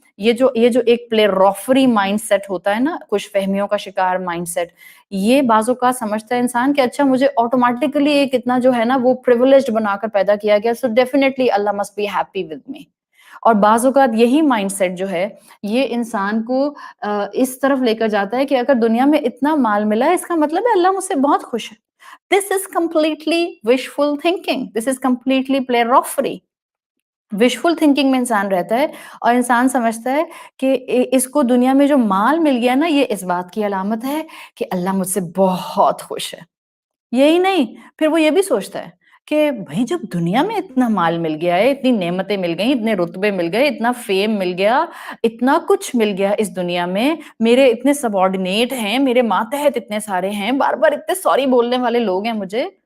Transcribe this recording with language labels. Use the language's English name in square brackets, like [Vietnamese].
[Urdu] یہ جو ایک پلے رافری مائنڈ سیٹ ہوتا ہے نا, خوش فہمیوں کا شکار مائنڈ سیٹ, یہ بعض اوقات سمجھتا ہے انسان کہ اچھا مجھے آٹومیٹکلی ایک اتنا جو ہے نا وہ پریویلیجڈ بنا کر پیدا کیا گیا, [English] So definitely Allah must be happy with me. [Urdu] اور بعض اوقات یہی مائنڈ سیٹ جو ہے یہ انسان کو اس طرف لے کر جاتا ہے کہ اگر دنیا میں اتنا مال ملا ہے اس کا مطلب ہے اللہ مجھ سے بہت خوش ہے. [English] This is completely wishful thinking. This is completely play raffery. [Urdu] Wishful thinking میں انسان رہتا ہے اور انسان سمجھتا ہے کہ اس کو دنیا میں جو مال مل گیا نا یہ اس بات کی علامت ہے کہ اللہ مجھ سے بہت خوش ہے. یہی نہیں, پھر وہ یہ بھی سوچتا ہے کہ بھائی جب دنیا میں اتنا مال مل گیا ہے, اتنی نعمتیں مل گئیں, اتنے رتبے مل گئے, اتنا فیم مل گیا, اتنا کچھ مل گیا اس دنیا میں, میرے اتنے سب آرڈینیٹ ہیں, میرے ماتحت اتنے سارے ہیں, بار بار اتنے سوری بولنے والے لوگ ہیں مجھے,